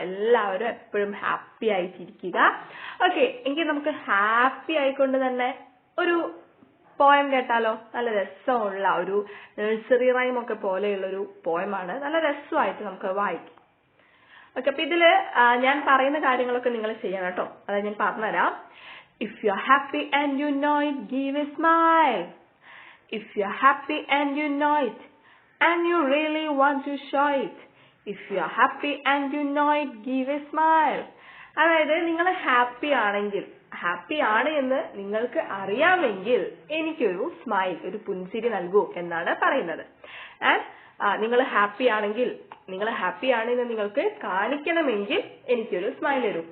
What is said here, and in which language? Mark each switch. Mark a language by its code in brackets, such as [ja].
[ml] എല്ലാവരും എപ്പോഴും ഹാപ്പി ആയിട്ടിരിക്കുക. ഓക്കെ, എങ്കിൽ നമുക്ക് ഹാപ്പി ആയിക്കൊണ്ട് തന്നെ ഒരു പോയം കേട്ടാലോ? നല്ല രസമുള്ള ഒരു നഴ്സറി റൈം ഒക്കെ പോലെയുള്ള ഒരു പോയമാണ്. നല്ല രസമായിട്ട് നമുക്ക് വായിക്കാം. ഓക്കെ, അപ്പൊ ഇതില് ഞാൻ പറയുന്ന കാര്യങ്ങളൊക്കെ നിങ്ങൾ ചെയ്യണം കേട്ടോ. അതായത് ഞാൻ പറഞ്ഞുതരാം. [en] If you're happy and you know it, give a smile. If you're happy and you know it, and you really want to show it. If you're happy and you know it, give a smile. [ml] അതായത് നിങ്ങൾ happy ആണെങ്കിൽ, happy ആണ് എന്ന് നിങ്ങൾക്ക് അറിയാമെങ്കിൽ എനിക്കൊരു smile, ഒരു പുഞ്ചിരി നൽകൂ എന്നാണ് പറയുന്നത്. നിങ്ങൾ ഹാപ്പി ആണെങ്കിൽ, നിങ്ങൾ ഹാപ്പി ആണെന്ന് നിങ്ങൾക്ക് കാണിക്കണമെങ്കിൽ എനിക്കൊരു സ്മൈൽ തരും.